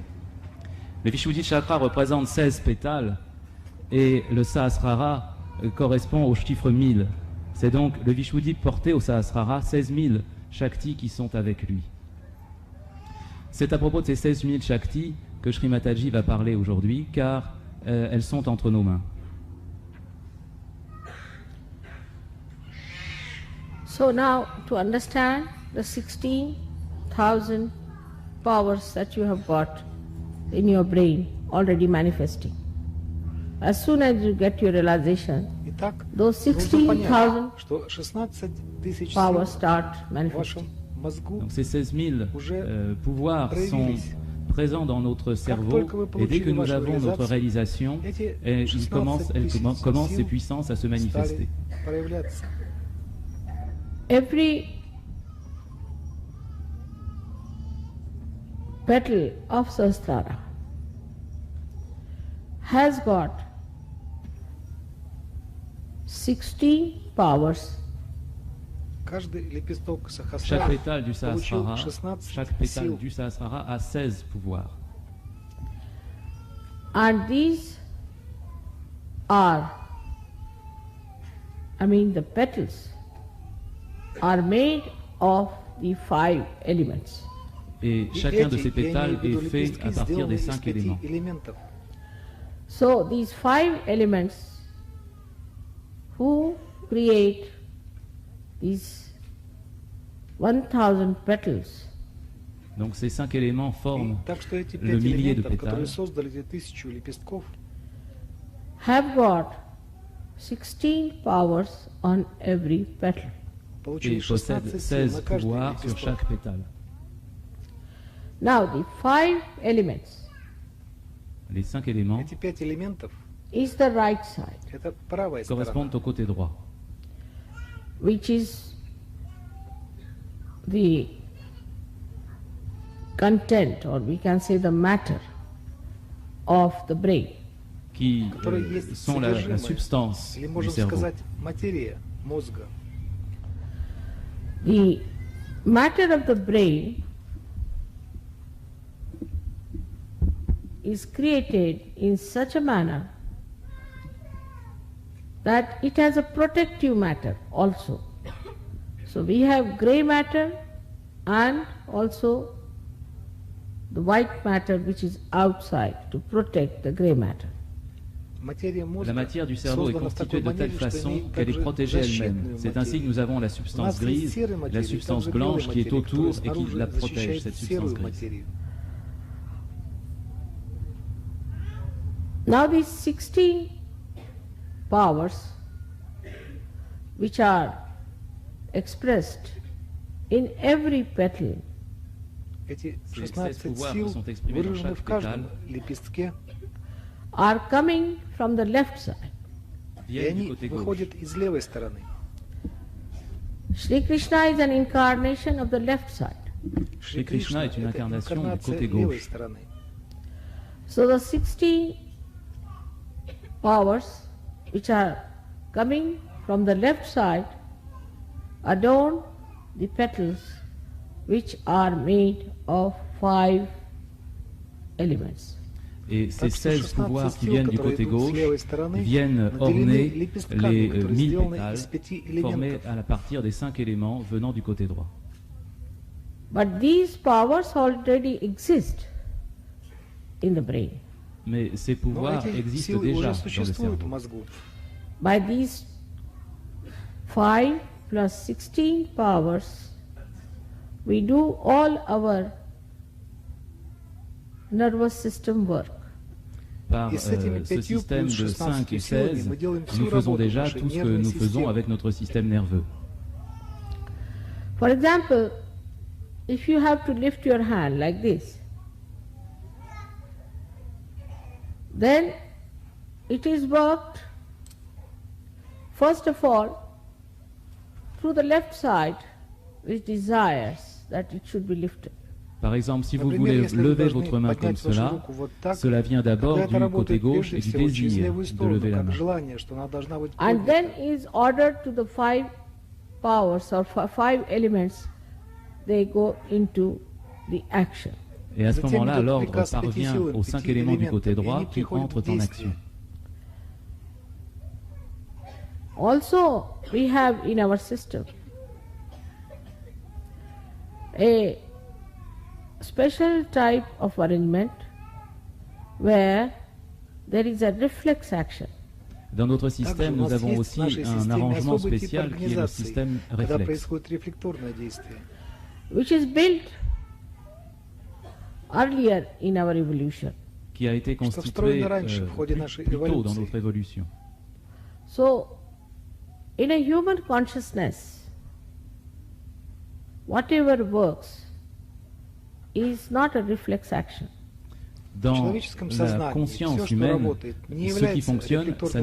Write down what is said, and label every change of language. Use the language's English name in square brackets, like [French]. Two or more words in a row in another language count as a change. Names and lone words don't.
[French] Le Vishuddhi Chakra représente 16 pétales, et le Sahasrara correspond au chiffre 1000. C'est donc le Vishuddhi porté au Sahasrara, 16 000 Shaktis qui sont avec lui. C'est à propos de ces 16 000 Shaktis que Shri Mataji va parler aujourd'hui, car elles sont entre nos mains. [English] So now, to understand the 16,000 powers that you have got in your brain already manifesting, as soon as you get your realization, [Russian] Итак, [English] those [Russian] нужно понять, [English] 16,000 [Russian] что 16 тысяч [English] powers [Russian] сил [English] start [Russian] в [English] manifesting. [Russian] вашем мозгу [French] Donc ces 16 000 pouvoirs sont [Russian] проявились. [French] présents dans notre cerveau, et dès que nous avons notre réalisation, commencent ces puissances à se manifester. [Russian] стали проявляться. [English] Every petal of Sahasrara has got 16 powers. [Russian] Каждый лепесток [French] Chaque [Russian] Сахасрары [French] pétale du [Russian] получил [French] Sahasrara, [Russian] 16 [French] chaque pétale [Russian] сил. [French] du Sahasrara a 16 pouvoirs. [English] And these are, the petals are made of the 5 elements. [French] Et [Russian] И [French] chacun de [Russian] эти, [French] ces [Russian] я имею [French] pétales [Russian] в виду [French] est fait [Russian] лепестки, [French] à partir [Russian] сделаны [French] des [Russian] из 5 [French] 5 éléments. [Russian] элементов. [English] So these 5 elements who create these 1,000 petals [French] Donc ces 5 éléments [Russian] И [French] forment [Russian] так что эти [French] le [Russian] 5 [French] millier de [Russian] элементов, которые [French] pétales, [Russian] создали эти 1000 лепестков, [English] have got 16 powers on every petal. [Russian] получили [French] et possèdent [Russian] 16 сил на [French] 16 [Russian] каждый [French] pouvoirs sur [Russian] лепесток. [French] chaque pétale. [English] Now the 5 elements [French] Les 5 éléments [Russian] Эти 5 элементов [English] is the right side, – [Russian] это правая сторона, [French] correspondent au côté droit, [English] which is the content, or we can say the matter of the brain. [French] qui [Russian] которые есть [French] sont la [Russian] содержимое, [French] substance [Russian] или [French] du [Russian] можем [French] cerveau. [Russian] сказать материя мозга. [English] The matter of the brain is created in such a manner that it has a protective matter also. So we have grey matter and also the white matter which is outside to protect the grey matter. [Russian] Материя мозга [French] La matière du cerveau est [Russian] создана в [French] constituée [Russian] такой [French] de telle [Russian] манере, что [French] façon [Russian] имеет [French] qu'elle est [Russian] также [French] protégée elle-même. [Russian] защитную [French] C'est ainsi que [Russian] материю. [French] nous avons la [Russian] У [French] substance [Russian] нас есть [French] grise, [Russian] серая [French] la [Russian] материя, и [French] substance [Russian] также белая [French] blanche qui est [Russian] материя, которая [French] autour et qui [Russian] снаружи [French] la protège, [Russian] защищает [French] cette substance [Russian] серую [French] grise. [Russian] материю. [English] Now these 16 powers which are expressed in every petal [Russian] Эти [French] Ces 16 pouvoirs [Russian] сил [French] sont exprimés dans [Russian] выражены [French] chaque [Russian] в каждом [French] pétale. [Russian] лепестке, [English] are coming from the left side. [Russian] И [French] viennent du [Russian] они [French] côté gauche. [Russian] выходят из левой стороны. [English] Shri Krishna is an incarnation of the left side. [French] Shri Krishna est une [Russian] это [French] incarnation du [Russian] инкарнация [French] côté [Russian] левой [French] gauche. [Russian] стороны. [English] So the 16 powers which are coming from the left side adorn the petals which are made of 5 elements. [French] Et ces [Russian] Так что [French] 16 [Russian] 16 [French] pouvoirs qui [Russian] сил, [French] viennent du [Russian] которые [French] côté [Russian] идут с [French] gauche, [Russian] левой стороны, [French] viennent [Russian] наделены [French] orner [Russian] лепестками, [French] les [Russian] которые [French] 1000 [Russian] сделаны [French] pétales [Russian] из 5 [French] formés [Russian] элементов. [French] à la partir des 5 éléments venant du côté droit. [English] But these powers already exist in the brain. [French] Mais ces [Russian] Но [French] pouvoirs [Russian] эти [French] existent [Russian] силы [French] déjà [Russian] уже [French] dans le [Russian] существуют в [French] cerveau. [Russian] мозгу. [English] By these 5 plus 16 powers, we do all our nervous system work. [French] Par [Russian] Et с этими [French] ce [Russian] 5 [French] système [Russian] плюс [French] de 5 et [Russian] 16 силами [French] 16, [Russian] мы делаем всю [French] nous faisons [Russian] работу [French] déjà [Russian] нашей [French] tout ce que [Russian] нервной [French] nous faisons [Russian] системы. [French] avec notre système nerveux. [English] For example, if you have to lift your hand like this, then it is worked first of all through the left side which desires that it should be lifted. [French] Par exemple, si vous [Russian] Например, [French] voulez [Russian] если вы [French] lever [Russian] должны [French] votre main comme [Russian] поднять вашу [French] cela, [Russian] руку вот так, [French] cela vient d'abord [Russian] тогда это [French] du côté [Russian] работает [French] gauche [Russian] прежде [French] et du [Russian] всего через [French] désir [Russian] левую [French] de [Russian] сторону, [French] lever la [Russian] как [French] main. [Russian] желание, что она должна быть [English] And then [Russian] поднята. [English] is ordered to the 5 powers or 5 elements, they go into the action. [French] Et à ce [Russian] Затем [French] moment-là, [Russian] идет [French] l'ordre [Russian] приказ пяти [French] parvient [Russian] силам, [French] aux [Russian] 5 [French] 5 éléments du côté [Russian] элементов, и [French] droit [Russian] они [French] qui [Russian] приходят [French] entrent [Russian] в [French] en [Russian] действие. [French] action. [English] Also, we have in our system a special type of arrangement where there is a reflex action. [French] Dans notre [Russian] Также [French] système, [Russian] у [French] nous [Russian] нас [French] avons [Russian] есть в [French] aussi [Russian] нашей [French] un [Russian] системе [French] arrangement [Russian] особый тип [French] spécial qui est le [Russian] организации, [French] système [Russian] когда [French] réflexe. [Russian] происходит рефлекторное действие. [English] Which is built earlier in our evolution. [French] Qui a été [Russian] Что [French] constitué [Russian] встроено раньше в ходе [French] plus [Russian] нашей [French] tôt dans [Russian] эволюции. [French] notre évolution. [English] So, in a human consciousness, whatever works is not a reflex action. [Russian] В [French] Dans [Russian] человеческом [French] la [Russian] сознании [French] conscience [Russian] все, что [French] humaine, [Russian] работает, не [French] ce qui [Russian] является [French] fonctionne, ça [Russian] рефлекторным